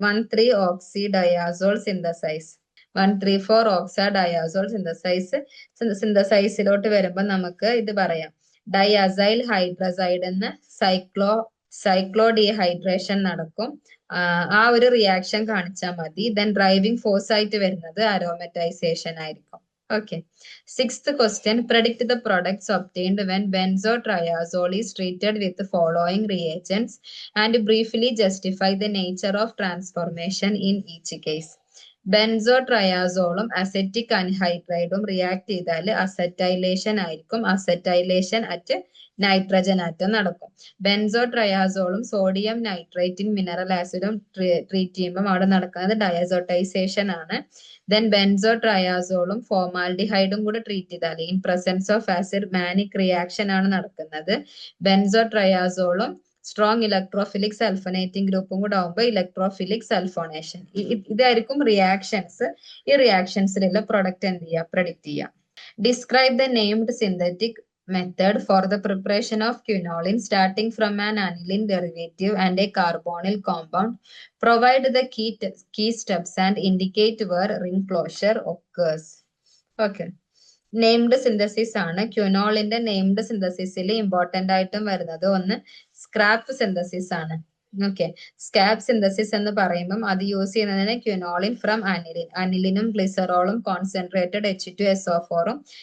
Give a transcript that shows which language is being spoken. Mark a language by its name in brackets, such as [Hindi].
[Malayalam] 1,3 ഓക്സി ഡയാസോൾ synthesise. 1,3,4 ഓക്സ ഡയാസോൾ സിന്തസൈസിലോട്ട് വരുമ്പോൾ നമുക്ക് ഇത് പറയാം. ഡൈഅസൈൽ ഹൈഡ്രസൈഡ് എന്ന് സൈക്ലോ ഡീഹൈഡ്രേഷൻ നടക്കും. ആ ഒരു റിയാക്ഷൻ കാണിച്ചാൽ മതി. ദെൻ ഡ്രൈവിംഗ് ഫോഴ്സ് ആയിട്ട് വരുന്നത് അരോമറ്റൈസേഷൻ ആയിരിക്കും. [English] Okay. 6th question. Predict the products obtained when benzotriazole is treated with the following reagents and briefly justify the nature of transformation in each case. [Malayalam] ബെൻസോട്രയാസോളും acetic അൻഹൈഡ്രൈഡും react ചെയ്താൽ acetylation ആയിരിക്കും. Acetylation [English] at nitrogen atom [Malayalam] നടക്കും. ബെൻസോട്രയാസോളും sodium നൈട്രേറ്റും mineral ആസിഡും treat ചെയ്യുമ്പോൾ അവിടെ നടക്കുന്നത് ഡയസോട്ടൈസേഷൻ ആണ്. Then ബെൻസോട്രയാസോളും ഫോമാൽഡിഹൈഡും കൂടെ treat ചെയ്താൽ [English] in presence of acid [Malayalam] manic reaction ആണ് നടക്കുന്നത്. ബെൻസോട്രയാസോളും സ്ട്രോങ് ഇലക്ട്രോഫിലിക് സൾഫനേറ്റിംഗ് ഗ്രൂപ്പും കൂടെ ആവുമ്പോൾ ഇലക്ട്രോഫിലിക് സൾഫോണേഷൻ. ഇതായിരിക്കും റിയാക്ഷൻസ്. ഈ റിയാക്ഷൻസിലുള്ള പ്രൊഡക്റ്റ് എന്ത് ചെയ്യുക, പ്രഡിക്റ്റ് ചെയ്യുക. [English] Describe the named synthetic method for the preparation of quinoline starting from an aniline derivative and a carbonyl compound. Provide the key steps and indicate where ring closure occurs. [Malayalam] Okay. Named synthesis ആണ്. ക്യൂനോളിന്റെ named സിന്തസിസിൽ important ആയിട്ടും വരുന്നത് ഒന്ന് scrap synthesis ആണ്. Okay, സ്കാപ്പ് synthesis എന്ന് പറയുമ്പോൾ അത് use ചെയ്യുന്നതിന് ക്യൂനോളിൻ from aniline. അനിലിനും ഗ്ലിസറോളും concentrated H2SO4ഉം